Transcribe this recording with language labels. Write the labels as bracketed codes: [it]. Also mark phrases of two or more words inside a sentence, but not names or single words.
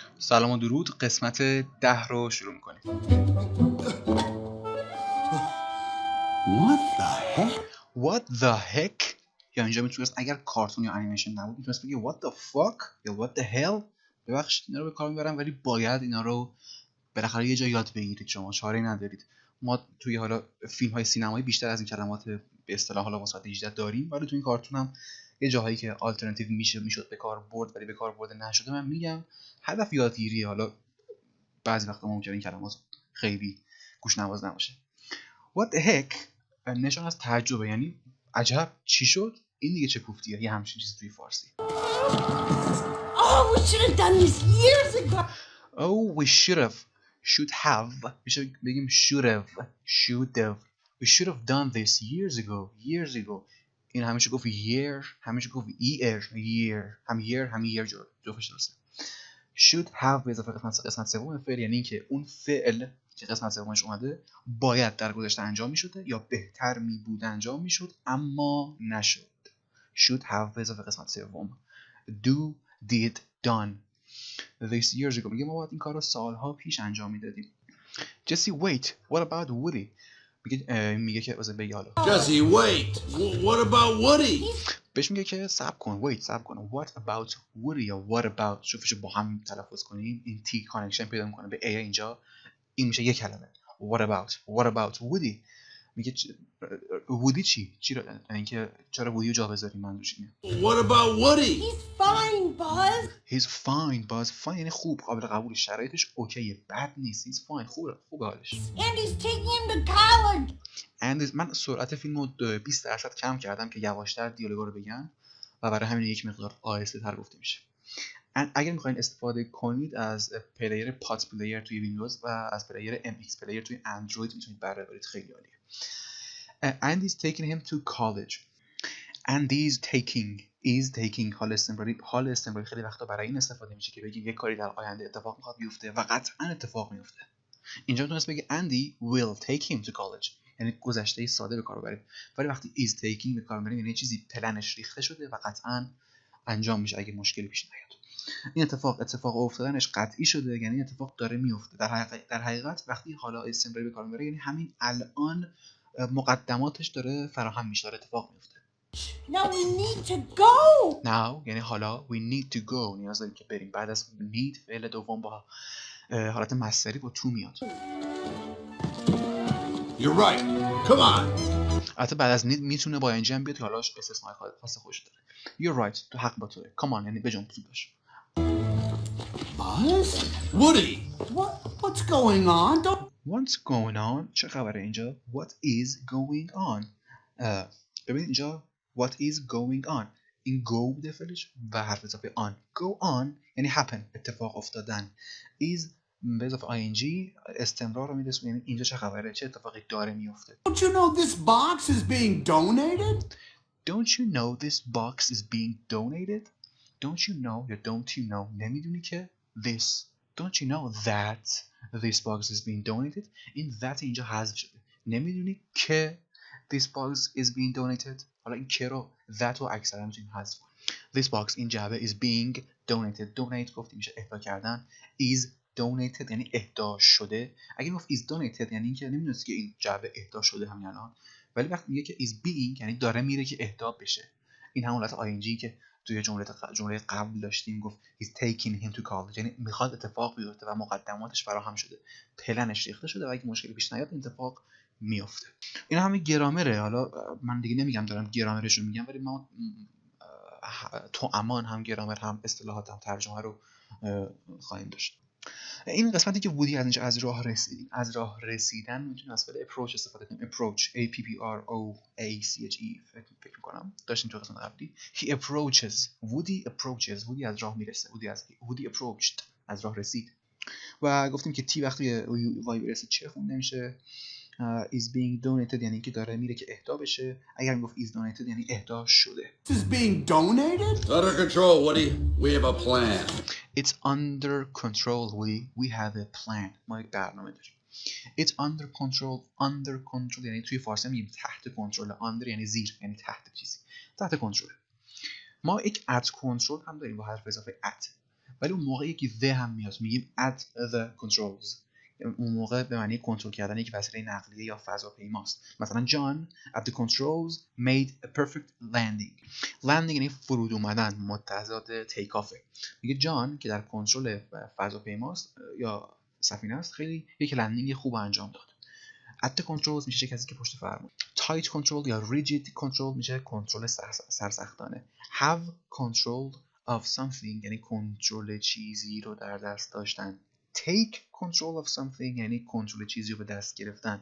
[fa] سلام و درود. قسمت 10 رو شروع میکنیم. [en] What the heck؟ [fa] یا اینجا میتونست اگر کارتون یا انیمیشن نبود میتونست بگه [en] what the fuck [fa] یا [en] what the hell. [fa] ببخشید اینا رو به کار میبرم ولی باید اینا رو بالاخره یه جا یاد بگیرید، شما چاره‌ای ندارید. ما توی حالا فیلم های سینمایی بیشتر از این کلمات به اصطلاح حالا واسط 18 داریم، ولی توی این کارتون هم یه جاهایی که آلترناتیو میشد به کار برد ولی به کار برده نشده من میگم. هدف یادگیری. حالا بعضی وقتا ممکنه این کلمات خیلی گوش نواز نباشه. [en] What the heck [fa] نشان از تعجبه، یعنی عجب چی شد؟ این دیگه چه کوفتیه؟ یه همچین چیزی توی فارسی. [en] Oh, we should have done this years ago. Oh, we should have [fa] میشه بگیم [en] should have. We should have done this years ago. [fa] این همیشه گفت year، همیشه گفت year، هم year جفتش درسته. [en] should have [fa] به اضافه قسمت سوم فعل، یعنی اینکه اون فعل که قسمت سومش اومده باید در گذشته انجام میشده یا بهتر می بود انجام میشد اما نشد. [en] should have [fa] به اضافه قسمت سوم. [en] do did done this years ago [fa] میگه ما باید این کار رو سالها پیش انجام میدادیم. [en] Jesse wait what about Woody؟ [fa] میگه که واسه بگی حالا [en] Jesse wait what about Woody؟ [fa] بهش میگه که صبر کن [en] what about Woody [fa] یا [en] what about. [fa] شوفش با هم تلفظ کنیم این تی کانکشن پیدا میکنه به ای اینجا، این میشه یک کلمه. [en] what about Woody؟ [fa] میگه وودی چی رو اینکه چرا وودی رو جا بذاریم. منظورش اینه. [en] What about Woody؟ He's fine, Buzz. [fa] Fine یعنی خوب، قابل قبول، شرایطش اوکیه، بد نیست. [en] he's fine [fa] خوبه حالش. [en] And he's taking him to college. [fa] من سرعت فیلمو 20% کم کردم که یواشتر دیالوگا رو بگم و برای همین یک مقدار آهسته تر گفته میشه. اگر میخواین استفاده کنید از پلیر پات پلیر توی ویندوز و از پلیر MX پلیر توی اندروید میتونید بهره ببرید، خیلی عالیه. [en] And is taking him to college. And is taking [fa] حال استمراری خیلی وقتا برای این استفاده میشه که بگیم یک کاری در آینده اتفاق میخواد بیفته و قطعا اتفاق میفته. اینجا میتونست بگه [en] Andy will take him to college، [fa] یعنی گذشته ساده به کار ببریم، ولی وقتی [en] is taking [fa] به کار میبریم یعنی چیزی پلنش ریخته شده و قطعا انجام میشه اگه مشکلی پیش نیاد. این اتفاق افتادنش قطعی شده، یعنی اتفاق داره میفته. در حقیقت وقتی حالا استمراری به کار میبره یعنی همین الان مقدماتش داره فراهم میشه، داره اتفاق میفته. [en] Now we need to go. [fa] Now یعنی حالا [en] we need to go [fa] نیاز داریم که بریم. بعد از need فعل دوم با حالت مصدری با to میاد. [en] You're right. Come on. [fa] البته بعد از need میتونه با انجام هم بیاد که حالا استثناء خاص خودش داره. [en] You're right [fa] تو حق با توه. [en] Come on [fa] یعنی بجنب زود باش. [en] Buzz? Woody? What's going on? What's going on؟ [fa] چه خبره اینجا؟ [en] What is going on؟ [fa] ببین اینجا [en] what is going on، [fa] این go بوده فعلش و حرف اضافه on. [en] Go on [fa] یعنی happen اتفاق افتادن. is به اضافه ing استمرار رو میرسونه، یعنی اینجا چه خبره، چه اتفاقی داره میفته. [en] Don't you know this box is being donated? Don't you know this box is being donated؟ Don't you know یا don't you know [fa] نمیدونی که [en] this. Don't you know that this box is being donated؟ [fa] این that اینجا حذف شده. نمیدونی که [en] this box is being donated. [fa] حالا این که رو that رو اکثرا میتونیم حذف کنیم. [en] This box [fa] این جعبه [en] is being donated. [fa] donate گفتیم میشه اهدا کردن. [en] is donated [fa] یعنی اهدا شده. اگه گفت [en] is donated [fa] یعنی اینکه نمیدونست که این جعبه اهدا شده همین الان، ولی وقتی میگه که [en] is being [fa] یعنی داره میره که اهدا بشه. این همون حالت ing که توی جمله قبل داشتیم، گفت [en] he's taking him to college [fa] یعنی میخواد اتفاق بیفته و مقدماتش فراهم شده، پلنش ریخته شده و اگه مشکلی پیش نیاد اتفاق میفته. این همین گرامره. حالا من دیگه نمیگم دارم گرامرش رو میگم، ولی ما تو امان هم گرامر هم اصطلاحات هم ترجمه رو خواهیم داشت. این قسمتی که وودی از اینجا از راه رسیدن میتونیم از فعل approach استفاده کنیم. [en] approach a p p r o a c h e [fa] فکر میکنم داشتیم تو قسمت قبلی. [en] he approaches [fa] وودی از راه میرسه. وودی approached از راه رسید. و گفتیم که تی وقتی وای برسه چه خونده میشه؟ [en] is being donated [fa] یعنی که داره میره که اهدا بشه. اگر میگفت [en] is donated [fa] یعنی اهدا شده. [en] This is being donated? Under control, Woody. We have a plan. It's under control, Woody. We have a plan. [fa] ما یک برنامه داریم. [en] It's under control [fa] یعنی توی فارسی میگیم تحت کنترل. under یعنی زیر، یعنی تحت چیزی، تحت کنترل. ما یک [en] at control [fa] هم داریم با حرف اضافه at ولی اون موقع یکی the هم میاد، میگیم [en] at the controls. [fa] اون موقع به معنی کنترل کردن یک وسیله نقلیه یا فضاپیماست. [en] مثلا John at the controls made a perfect landing. [fa] landing یعنی فرود اومدن، متضاد تیک آفه. میگه جان که در کنترل فضاپیماست یا سفینه است خیلی یک لندینگ خوب انجام داد. [en] at the controls [fa] میشه کسی که پشت فرمون. [en] tight control [fa] یا [en] rigid control [fa] میشه کنترل سرسختانه. [en] have control of something [fa] یعنی کنترل چیزی رو در دست داشتن. [en] take control of something [fa] یعنی کنترل چیزی رو به دست گرفتن.